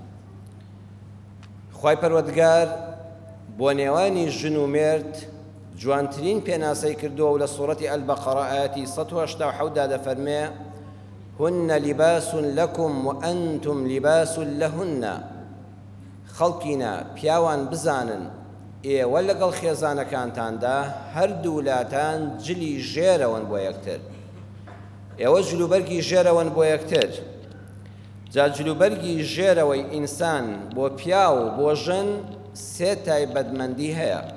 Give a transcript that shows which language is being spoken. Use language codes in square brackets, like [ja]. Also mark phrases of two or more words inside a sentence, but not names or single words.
[ku] خوای پەروەردگار بۆ نێوانی ژن و مێرد جوانترین پێناسەی کردووە و لە سوورەتی ئەلبەقەرە ئاەتی 187 دەفەرمێ [ar] هن لباس لكم وأنتم لباس لهن. [ku] خەڵکینە پیاوان بزانن ئێوە لەگەڵ خێزانەکانتاندا هەردوو لاتان جلی ژێرەوەن بۆ یەکتر، ئێوە جلوبەرگی ژێرەوەن بۆ یەکتر. جا جلوبەرگی ژێرەوەی ئینسان بۆ پیا و بۆ ژن سێ تایبەتمەندی هەیە.